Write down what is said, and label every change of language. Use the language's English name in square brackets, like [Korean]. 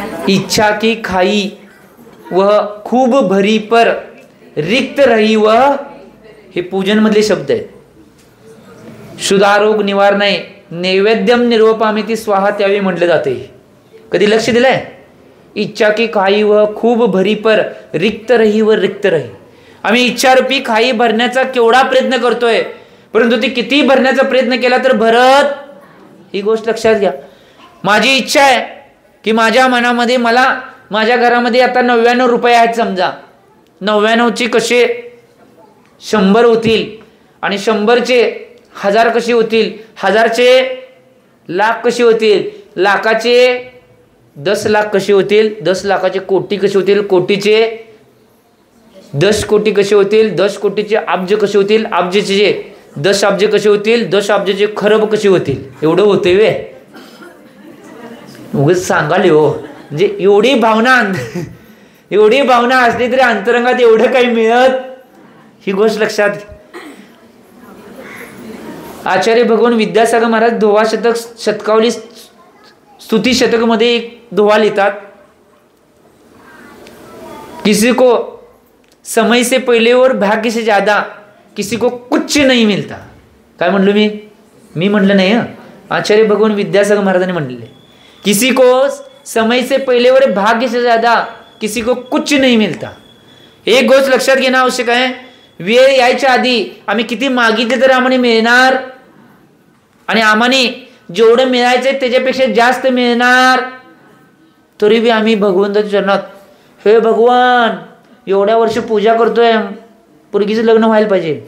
[Hindi] इच्छा की खाई वह खूब भरी पर रिक्त रही वह, [Marathi] हे पूजन मधले शब्द आहेत. [Sanskrit] शुद्धारोग निवारणे नैवेद्यम निर्वपामी ती स्वाहा [Marathi] त्यावेळी म्हटले जाते. कधी लक्ष दिलंय? [Hindi] इच्छा की खाई व खूप भरी पर रिक्त रही व रिक्त रही. [Marathi] आम्ही इच्छारूपी खाई भरण्याचा केवढा प्रयत्न करतोय, परंतु ती किती भरण्याचा प्रयत्न केला तर भरत. ही गोष्ट लक्षात घ्या. माझी इच्छा आहे की माझ्या मनामध्ये मला माझ्या घरामध्ये आता 99 रुपये आहेत समजा. 99चे कसे 100 होतील आणि 100चे 1000 कसे होतील, 1000चे लाख कसे होतील, लाखाचे 10 लाख कसे होतील, 10 लाखाचे कोटी कसे होतील, कोटीचे 10 कोटी कसे होतील, 10 कोटीचे अब्ज कसे होतील, अब्जचे 10 अब्ज कसे होतील, 10 अब्जचे खरब कसे होतील. एवढं होते वे उगाच सांगाले हो. म्हणजे एवढी भावना असली तरी अंतरंगात एवढं काही मिळत, ही गोष्ट लक्षात. आचार्य भगवान विद्यासागर महाराज दोहा शतक शतकावली स्तुति शतक मध्ये एक दोहा लिहितात. [Hindi] किसी को समय से पहले और भाग्य से ज्यादा किसी को कुछ नहीं मिलता. [Marathi] काय म्हणलो मी म्हणलं नाही. [Hindi] आचार्य भगवान विद्यासागर [Marathi] महाराजांनी म्हणलेले [Hindi] किसी को समय से पहले और भाग्य से ज्यादा किसी को कुछ नहीं मिलता. [Marathi] एक गोष्ट लक्षात घेणं आवश्यक आहे. वेळ यायच्या आधी आम्ही किती मागितले तर आम्हाला मिळणार, आणि आम्हाने जेवढं मिळायचंय त्याच्यापेक्षा जास्त मिळणार. तरी बी आम्ही भगवंताच्या चरणात, हे भगवान एवढ्या वर्ष पूजा करतोय, पोरगीचं लग्न व्हायला पाहिजे.